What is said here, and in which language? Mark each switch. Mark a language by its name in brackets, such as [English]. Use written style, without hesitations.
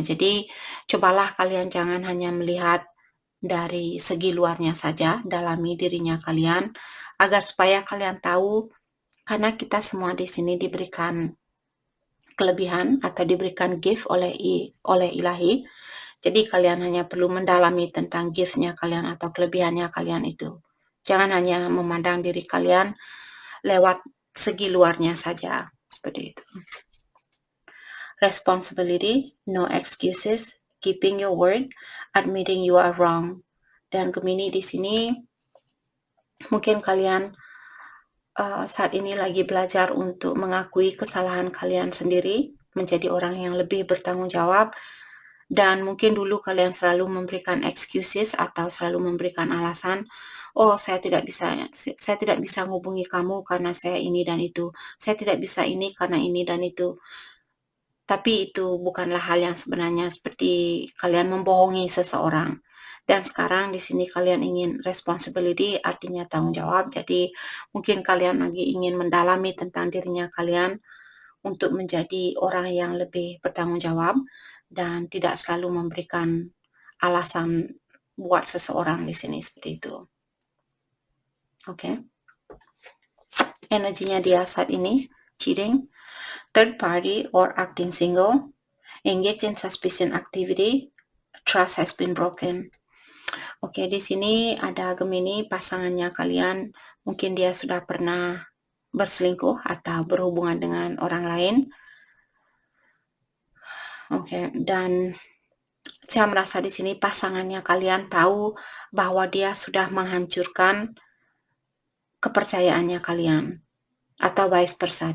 [Indonesian] Jadi, cobalah kalian jangan hanya melihat dari segi luarnya saja, dalami dirinya kalian, agar supaya kalian tahu, karena kita semua di sini diberikan kelebihan atau diberikan gift oleh Ilahi. Jadi kalian hanya perlu mendalami tentang gift-nya kalian atau kelebihannya kalian itu. Jangan hanya memandang diri kalian lewat segi luarnya saja, seperti itu. [English] Responsibility, no excuses, keeping your word, admitting you are wrong. [Indonesian] Dan Gemini di sini mungkin kalian saat ini lagi belajar untuk mengakui kesalahan kalian sendiri, menjadi orang yang lebih bertanggung jawab, dan mungkin dulu kalian selalu memberikan excuses atau selalu memberikan alasan, "Oh, saya tidak bisa menghubungi kamu karena saya ini dan itu. Saya tidak bisa ini karena ini dan itu." Tapi itu bukanlah hal yang sebenarnya, seperti kalian membohongi seseorang. Dan sekarang di sini kalian ingin responsibility, artinya tanggung jawab. Jadi mungkin kalian lagi ingin mendalami tentang dirinya kalian untuk menjadi orang yang lebih bertanggung jawab dan tidak selalu memberikan alasan buat seseorang di sini, seperti itu. Oke. Energinya dia saat ini, [English] cheating, third party or acting single, engage in suspicious activity, trust has been broken. [Indonesian] Oke, di sini ada Gemini, pasangannya kalian, mungkin dia sudah pernah berselingkuh atau berhubungan dengan orang lain. Oke, dan saya merasa di sini pasangannya kalian tahu bahwa dia sudah menghancurkan kepercayaannya kalian, atau vice versa.